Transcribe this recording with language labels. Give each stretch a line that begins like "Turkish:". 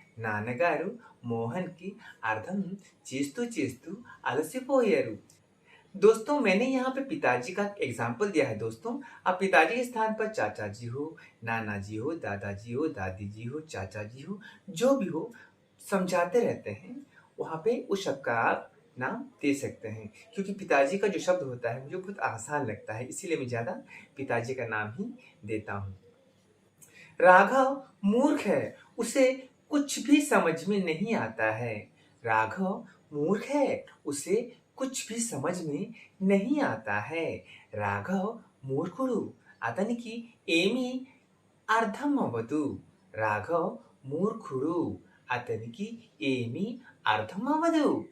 Telugu: నాన్నగారు మోహన్కి అర్థం చేస్తూ చేస్తూ అలసిపోయారు.
Hindi: दोस्तों, मैंने यहाँ पे पिताजी का एग्जाम्पल दिया है दोस्तों. अब पिताजी के स्थान पर चाचा जी हो, नाना जी हो, दादाजी हो, दादी जी हो, चाचा जी हो, जो भी हो, समझाते रहते हैं, वहाँ पे उस शब्द का आप नाम दे सकते हैं. क्योंकि पिताजी का जो शब्द होता है मुझे बहुत आसान लगता है, इसीलिए मैं ज़्यादा पिताजी का नाम ही देता हूँ. राघव मूर्ख है, उसे कुछ भी समझ में नहीं आता है. राघव मूर्ख है, उसे कुछ भी समझ में नहीं आता है.
Telugu: రాఘవ్ మూర్ఖుడు, అతనికి ఏమీ అర్థం అవ్వదు. రాఘవ్ మూర్ఖుడు, అతనికి ఏమీ అర్థం అవ్వదు.